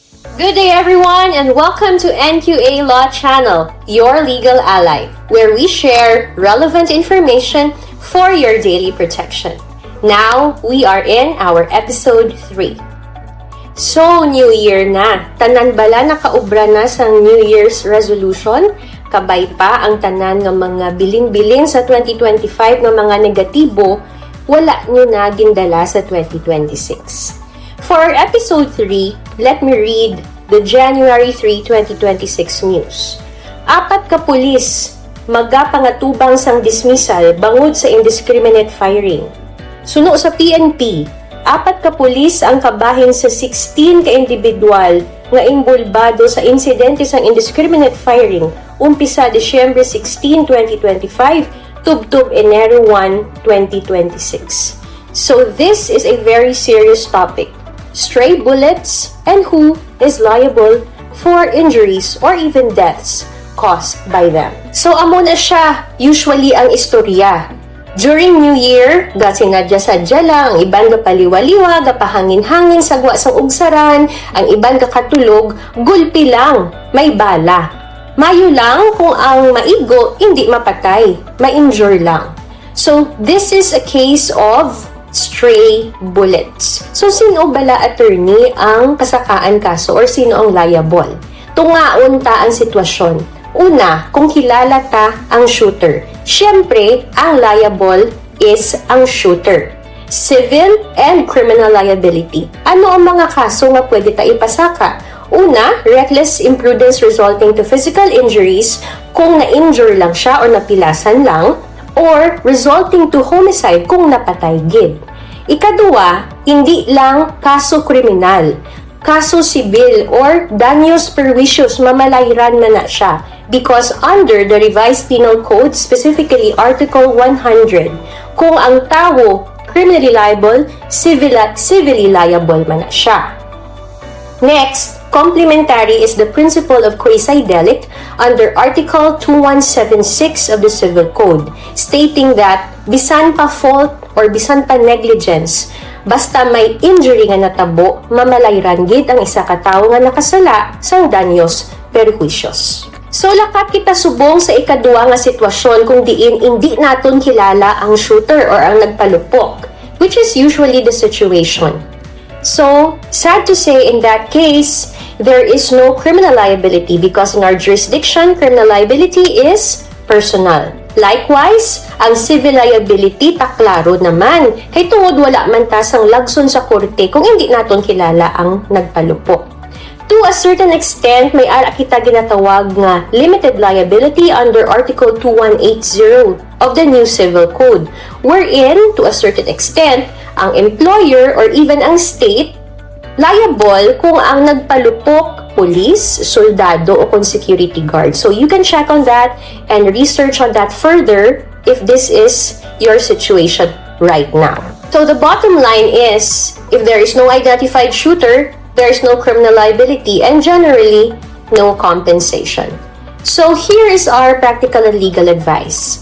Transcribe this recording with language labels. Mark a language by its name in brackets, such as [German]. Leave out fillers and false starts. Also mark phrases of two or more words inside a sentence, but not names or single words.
[English] Good day everyone and welcome to NQA Law Channel, your legal ally, where we share relevant information for your daily protection. Now, we are in our episode 3. [Hiligaynon] So, New Year na. Tanan bala nakaubra na sa New Year's resolution? Kabay pa ang tanan ng mga biling-biling sa 2025 ng mga negatibo, wala nyo na gindala sa 2026. [English] For our episode 3, let me read the January 3, 2026 news. [Hiligaynon] 4 ka pulis magapangatubang sang dismissal bangod sa [English] indiscriminate firing. [Hiligaynon] Suno sa PNP, 4 ka pulis ang kabahin sa 16 ka individual nga involbado sa insidente sang [English] indiscriminate firing [Hiligaynon] umpisa Disyembre 16, 2025 tubtob Enero 1, 2026. [English] So this is a very serious topic. Stray bullets and who is liable for injuries or even deaths caused by them. [Hiligaynon] So amo na siya usually ang istorya. [English] During New Year, [Hiligaynon] sinadya-sadya lang, ang iban ga paliwaliwa, ga pahangin-hangin sagwa sang ugsaran, ang iban ga katulog, gulpi lang, may bala. Mayo lang kung ang maigo hindi mapatay, ma-injure lang. [English] So this is a case of stray bullets. [Hiligaynon] So sino bala attorney ang kasakaan kaso or sino ang liable? Tungaon ta ang sitwasyon. Una, kung kilala ta ang shooter. Siyempre, ang liable is ang shooter. [English] Civil and criminal liability. [Hiligaynon] Ano ang mga kaso nga pwede ta ipasaka? Una, [English] reckless imprudence resulting to physical injuries [Hiligaynon] kung na-injure lang siya or napilasan lang, or [English] resulting to homicide [Hiligaynon] kung napatay gid. Ikadua, hindi lang kaso kriminal. Kaso sibil or [Spanish] daños perjuicios, [Hiligaynon] mamalahiran na siya. [English] Because under the revised penal code, specifically Article 100, [Hiligaynon] kung ang tao [English] criminally liable, civilly liable [Hiligaynon] man na siya. [English] Next, complementary is the principle of quasi-delict under Article 2176 of the Civil Code, stating that [Hiligaynon] bisan pa [English] fault or [Hiligaynon] bisan pa negligence, basta may injury nga natabo, mamalayran gid ang isa ka tawo nga nakasala sang [Spanish] daños perjuicios. [Hiligaynon] So lakat kita subong sa ikadua nga sitwasyon kung diin hindi naton kilala ang shooter or ang nagpalupok, [English] which is usually the situation. So, sad to say in that case, there is no criminal liability because in our jurisdiction, criminal liability is personal. Likewise, [Hiligaynon] ang civil liability taklaro naman. Kay tungod wala man ta sang lagson sa korte kung hindi naton kilala ang nagpalupok. [English] To a certain extent, [Hiligaynon] may ara kita ginatawag nga [English] limited liability under Article 2180 of the new Civil Code, wherein, to a certain extent, [Hiligaynon] ang employer or even ang state liable kung ang nagpalupok police, soldado o kung [English] security guard. So you can check on that and research on that further if this is your situation right now. So the bottom line is, if there is no identified shooter, there is no criminal liability and generally no compensation. So here is our practical and legal advice.